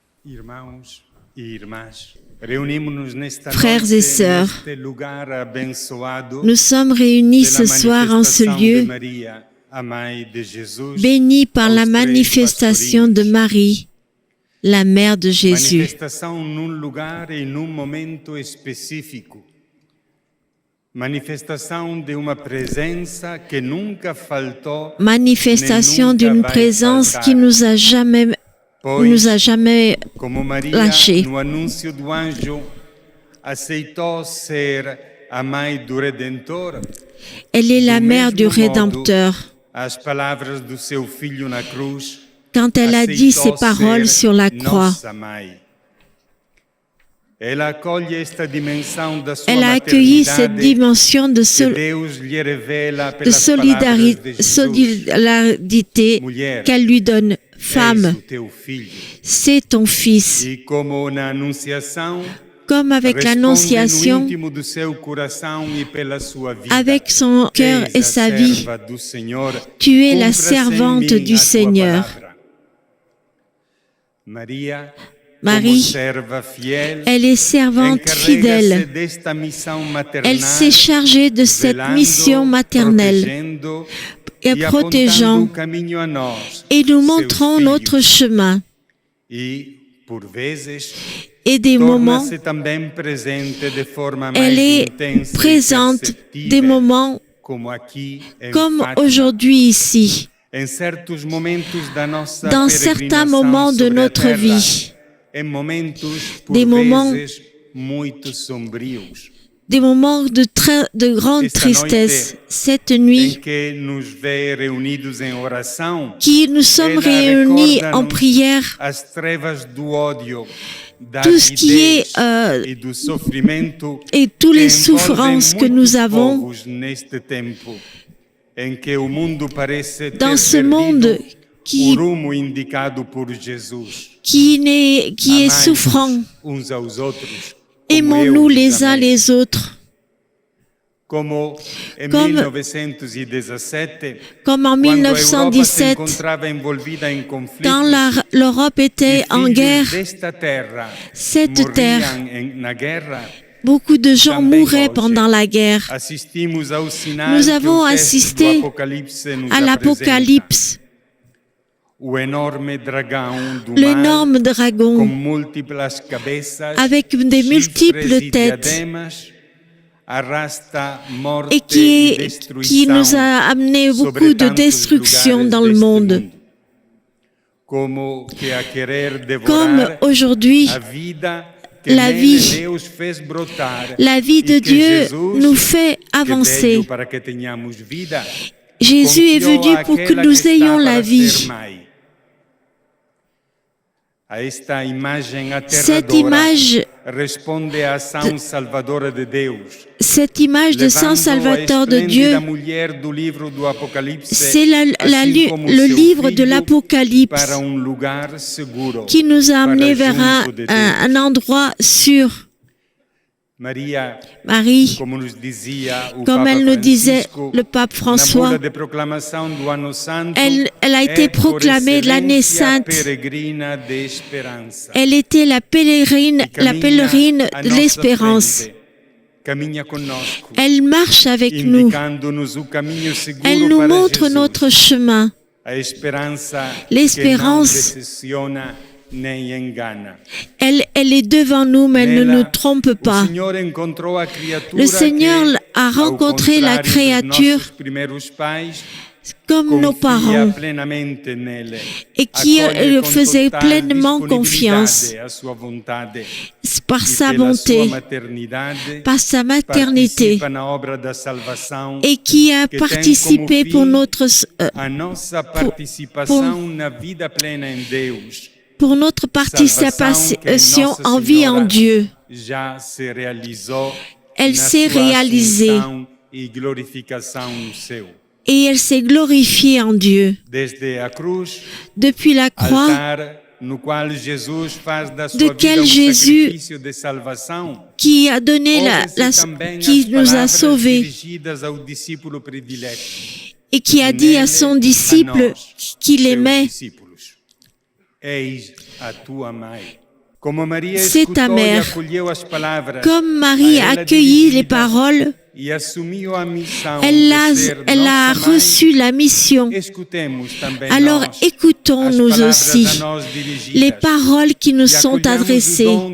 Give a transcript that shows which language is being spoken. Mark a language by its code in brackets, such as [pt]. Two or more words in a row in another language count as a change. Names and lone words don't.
[pt] Irmãos e irmãs, reunimos-nos nesta [fr] Frères et sœurs, [pt] noite neste lugar abençoado [fr] nous sommes réunis ce [pt] pela [fr] soir en ce [pt] manifestação de [fr] lieu [pt] Maria, a mãe de Jesus, [fr] béni par la [pt] aos três [fr] manifestation de [pt] pastorinhos. [fr] Marie, la mère de Jésus. [pt] Manifestação num lugar e num momento específico. Manifestação de uma presença que nunca faltou, [fr] Manifestation [pt] nem nunca [fr] d'une [pt] vai [fr] présence [pt] faltar. [fr] qui nous a jamais [pt] Como Maria, [fr] lâchés. [pt] no anúncio do anjo, aceitou ser a mãe do Redentor, [fr] Elle est la [pt] do [fr] mère du [pt] mesmo modo, [fr] Rédempteur. [pt] as palavras do seu filho na cruz, [fr] Quand elle a dit ces [pt] aceitou [fr] paroles [pt] ser [fr] sur la croix, [pt] nossa mãe. Ela acolhe esta dimensão da sua [fr] elle a accueilli cette [pt] maternidade [fr] dimension de, [pt] que Deus lhe revela [fr] de [pt] pelas palavras de Jesus. [fr] solidarité [pt] Mulher, [fr] qu'elle lui donne. [pt] Eis [fr] Femme, [pt] o teu filho. [fr] c'est ton fils. [pt] E como na anunciação, [fr] Comme avec [pt] responde no [fr] l'Annonciation, [pt] íntimo do seu coração e pela sua vida. [fr] avec son cœur [pt] Eis [fr] et [pt] a [fr] sa vie, [pt] serva do Senhor, [fr] tu es la [pt] cumpra-se em [fr] servante [pt] mim [fr] du [pt] a tua [fr] Seigneur. [pt] palavra. Maria, [fr] Marie, [pt] como serva fiel, [fr] elle est servante [pt] encarrega-se [fr] fidèle. [pt] desta missão maternal, [fr] Elle s'est chargée de cette [pt] velando, [fr] mission maternelle [pt] protegendo [fr] et [pt] e [fr] protégeant, [pt] apontando o caminho a nós, [fr] et nous [pt] seus [fr] montrant [pt] filhos. [fr] notre chemin. [pt] E, por vezes, [fr] Et des moments, [pt] torna-se também presente de forma [fr] elle [pt] mais [fr] est [pt] intensa e [fr] présente [pt] perceptível, [fr] des moments [pt] como aqui em [fr] comme [pt] Fátima. [fr] aujourd'hui ici, [pt] Em certos momentos da nossa [fr] dans [pt] peregrinação [fr] certains moments de [pt] sobre a [fr] notre [pt] terra, [fr] vie, [pt] em momentos, por [fr] des moments- [pt] vezes, muito sombrios, [fr] des moments de grande [pt] Esta [fr] tristesse. [pt] noite, [fr] Cette [pt] em [fr] nuit, [pt] que nos vê reunidos em oração, [fr] qui nous sommes [pt] ela [fr] réunis en [pt] recorda-nos [fr] prière, [pt] as trevas do ódio, da [fr] tout ce qui est [pt] avidez e do sofrimento [fr] et toutes [pt] que [fr] les [pt] envolvem [fr] souffrances que [pt] muitos [fr] nous avons [pt] povos neste tempo, em que o mundo parece ter [fr] dans ce [pt] perdido [fr] monde [pt] o rumo indicado por Jesus. [fr] qui est [pt] Amai-vos [fr] souffrant. [pt] uns aos outros, como [fr] Aimons-nous [pt] eu [fr] les [pt] vos [fr] uns [pt] amei. [fr] les autres. [pt] Como em [fr] Comme- [pt] 1917, [fr] Comme en [pt] quando a Europa se [fr] 1917, [pt] encontrava envolvida em conflitos, [fr] quand l'Europe était en [pt] filhos [fr] guerre, [pt] desta terra [fr] cette terre, [pt] morriam na guerra, [fr] beaucoup de gens [pt] também [fr] mouraient [pt] hoje [fr] pendant la guerre. [pt] assistimos ao sinal [fr] Nous [pt] que [fr] avons [pt] o texto [fr] assisté [pt] do Apocalipse nos [fr] À [pt] apresenta. [fr] l'Apocalypse, [pt] O enorme dragão do [fr] l'énorme [pt] mal, com [fr] dragon [pt] múltiplas cabeças, [fr] avec des [pt] chifres [fr] multiples [pt] e [fr] têtes [pt] diademas, arrasta morte [fr] et [pt] e [fr] qui [pt] destruição [fr] nous a amené [pt] sobre [fr] beaucoup de [pt] tantos [fr] destruction [pt] lugares [fr] dans le [pt] deste [fr] monde. [pt] mundo. Como que a querer [fr] Comme [pt] devorar [fr] aujourd'hui, [pt] a vida que [fr] la [pt] nele [fr] vie- [pt] Deus fez brotar, [fr] la vie de [pt] e que [fr] Dieu [pt] Jesus, [fr] nous fait [pt] que [fr] avancer. [pt] veio para que tenhamos vida, [fr] Jésus est [pt] confiou [fr] venu pour que [pt] àquela [fr] nous [pt] está [fr] ayons la [pt] para [fr] vie. [pt] ser mãe. A esta imagem [fr] Cette [pt] aterradora [fr] image, [pt] responde à ação salvadora de Deus. [fr] cette image de Saint Salvateur de Dieu, [pt] A mulher do livro do Apocalipse, [fr] c'est [pt] assim como [fr] le [pt] seu [fr] livre de [pt] filho, [fr] l'Apocalypse [pt] para lugar seguro, [fr] qui nous a amenés [pt] para [fr] vers [pt] junto de Deus. [fr] un endroit sûr. [pt] Maria, [fr] Marie, [pt] como nos dizia o [fr] comme [pt] Papa [fr] elle nous disait [pt] Francisco, [fr] le pape [pt] na [fr] François, [pt] bula de proclamação do Ano Santo, [fr] elle a été [pt] é por [fr] proclamée de l'année [pt] excelência [fr] sainte. [pt] peregrina de esperança. [fr] Elle était la pèlerine [pt] E caminha [fr] de [pt] à nossa [fr] l'espérance. [pt] frente, caminha conosco, [fr] Elle marche avec nous. [pt] indicando-nos o caminho seguro [fr] Elle nous [pt] para [fr] montre [pt] Jesus. [fr] notre chemin. [pt] A esperança [fr] L'espérance. [pt] que não decepciona nem engana. [fr] Elle est devant nous, mais elle ne [pt] Nela, [fr] nous trompe pas. [pt] O Senhor encontrou a criatura [fr] Le Seigneur [pt] que, [fr] a rencontré [pt] ao [fr] la [pt] contrário dos [fr] créature [pt] nossos primeiros pais, [fr] comme nos [pt] confia [fr] parents [pt] plenamente nele, [fr] et qui [pt] acolhe com [fr] faisait [pt] total [fr] pleinement [pt] disponibilidade [fr] confiance [pt] à sua vontade, [fr] par [pt] e [fr] sa [pt] pela [fr] bonté, [pt] sua maternidade, [fr] par sa maternité [pt] participa na obra da salvação, [fr] et qui a [pt] que tem [fr] participé [pt] como [fr] pour [pt] fim [fr] notre [pt] a nossa participação na vida plena em Deus. [fr] participation en vie en Dieu. [pt] Já se realizou [fr] Elle [pt] na [fr] s'est [pt] sua [fr] réalisée [pt] ascensão e glorificação no céu. [fr] et elle s'est glorifiée en Dieu. [pt] Desde a cruz, [fr] Depuis la croix, [pt] altar no qual Jesus faz da sua [fr] de [pt] vida [fr] quel Jésus [pt] sacrifício de salvação, [fr] qui a donné qui nous a sauvés [pt] dirigidas ao discípulo predileto. [fr] et qui a dit à son disciple qu'il aimait, [pt] Discípulos, eis a tua mãe. [fr] C'est ta mère. Comme Marie a accueilli les paroles, elle a reçu la mission. Alors écoutons nous aussi les paroles qui nous sont adressées.